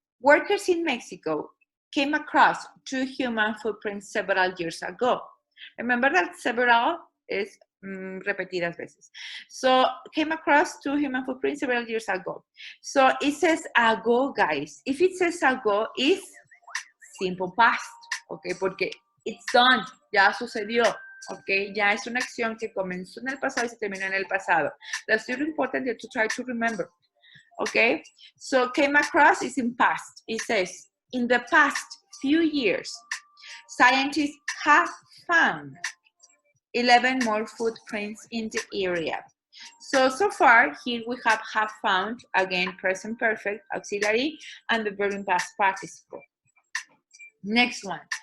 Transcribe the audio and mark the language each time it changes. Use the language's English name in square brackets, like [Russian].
[English] Workers in Mexico came across 2 human footprints several years ago. Remember that several is [Spanish] repetidas veces. [English] So came across 2 human footprints several years ago. So it says ago, guys. If it says ago, it's simple past, okay? [Spanish] Porque [English] it's done, [Spanish] ya sucedió, okay? Ya es una acción que comenzó en el pasado y se terminó en el pasado. [English] That's really important to try to remember. Okay, so came across is in past. It says, in the past few years, scientists have found 11 more footprints in the area. So far, here we have found, again, present perfect, auxiliary, and the verb in past participle. Next one.